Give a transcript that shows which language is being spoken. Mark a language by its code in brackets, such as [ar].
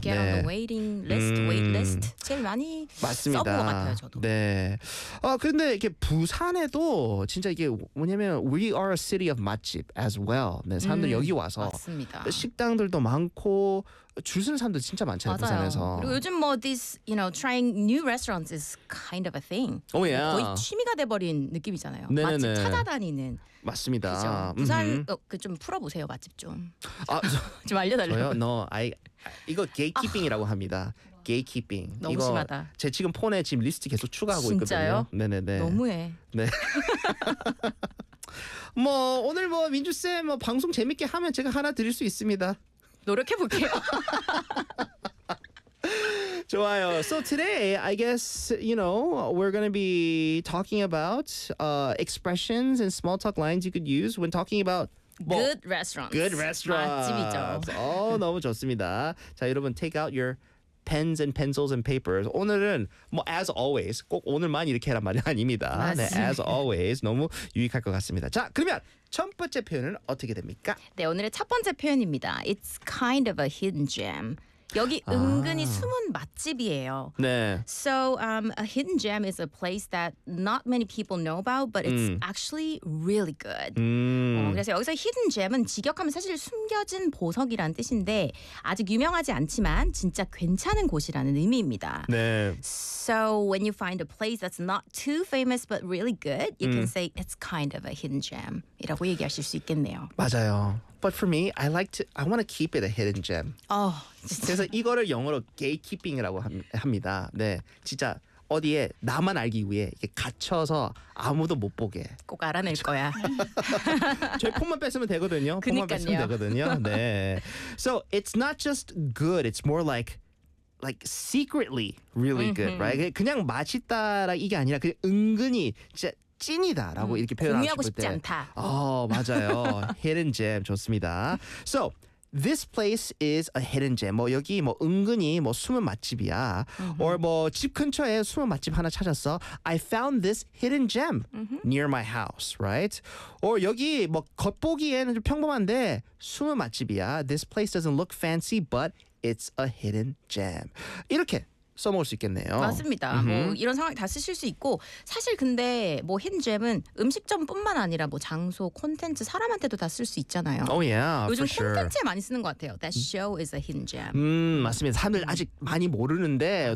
[en] Get 네. on the waiting list. Wait list. [ko] 제일 많이 맞습니다. 써본 것 같아요. 저도. 네. 근데 이렇게 부산에도 진짜 이게 뭐냐면 [en] we are a city of 맛집 as well. [ko] 네, 사람들 여기 와서 맞습니다. 식당들도 많고 줄 쓰는 사람들 진짜 많잖아요. 맞아요. 부산에서. 그리고 요즘 뭐 [en] this you know trying new restaurants is kind of a thing. Oh yeah. [ko] 거의 취미가 돼버린 느낌이잖아요. 네네네. 맛집 찾아다니는. 맞습니다. 그죠? 부산 그 좀 풀어보세요. 맛집 좀. 아, 좀 알려달라고. 저요? [en] No, I, [ko] 이거 게이키핑이라고 합니다. 게이키핑. 너무 이거 심하다. 제 지금 폰에 지금 리스트 계속 추가하고 진짜요? 있거든요. 진짜요? 네네네. 너무해. 네. 뭐 오늘 뭐 민주쌤 뭐 방송 재밌게 하면 제가 하나 드릴 수 있습니다. 노력해볼게요. 좋아요. [en] So today, I guess, you know, we're going to be talking about expressions and small talk lines you could use when talking about good restaurants. Good restaurants. [ko] 맛집이죠. 너무 좋습니다. 자, 여러분, [en] take out your pens and pencils and papers. [ko] 오늘은, 뭐, [en] as always, [ko] 꼭 오늘만 이렇게 해란 말이 아닙니다. 네, [en] as always, [ko] 너무 유익할 것 같습니다. 자, 그러면 첫 번째 표현은 어떻게 됩니까? 네, 오늘의 첫 번째 표현입니다. [en] It's kind of a hidden gem. [ko] 여기 은근히 숨은 맛집이에요. 네. [en] So a hidden gem is a place that not many people know about, but it's actually really good. [ko] 그래서 여기서 hidden gem은 직역하면 사실 숨겨진 보석이라는 뜻인데 아직 유명하지 않지만 진짜 괜찮은 곳이라는 의미입니다. 네. [en] So when you find a place that's not too famous but really good, you can say it's kind of a hidden gem이라고 [ko] 얘기하실 수 있겠네요. 맞아요. [en] But for me, I like to. I want to keep it a hidden gem. [ko] Oh, 진짜. 그래서 이거를 영어로 gatekeeping이라고 합니다. 네, 진짜 어디에 나만 알기 위해 이렇게 갇혀서 아무도 못 보게. 꼭 알아낼 그쵸? 거야. 제 폰만 뺏으면 되거든요. 그러니까요. 폰만 뺏으면 되거든요. 네. [en] So it's not just good. It's more like secretly really good, right? [ko] 그냥 맛있다라 이게 아니라 그냥 은근히 진짜. 찐이다라고 이렇게 표현하고 싶을 때. 않다. 맞아요. [en] hidden gem [ko] 좋습니다. [en] So this place is a hidden gem. [ko] 뭐 여기 뭐 은근히 뭐 숨은 맛집이야. [en] Or [ko] 뭐 집 근처에 숨은 맛집 하나 찾았어. [en] I found this hidden gem near my house, right? Or [ko] 여기 뭐 겉보기에는 좀 평범한데 숨은 맛집이야. [en] This place doesn't look fancy, but it's a hidden gem. [ko] 이렇게. 써먹을 수 있겠네요. 맞습니다. 뭐 이런 상황 다 쓰실 수 있고 사실 근데 뭐 힌잼은 음식점뿐만 아니라 뭐 장소, 콘텐츠, 사람한테도 다 쓸 수 있잖아요. [en] Oh yeah, [ko] 요즘 [en] for sure. [ko] 콘텐츠에 많이 쓰는 것 같아요. [en] That show is a hidden gem. [ko] 맞습니다. 사람들 아직 많이 모르는데 맞아요.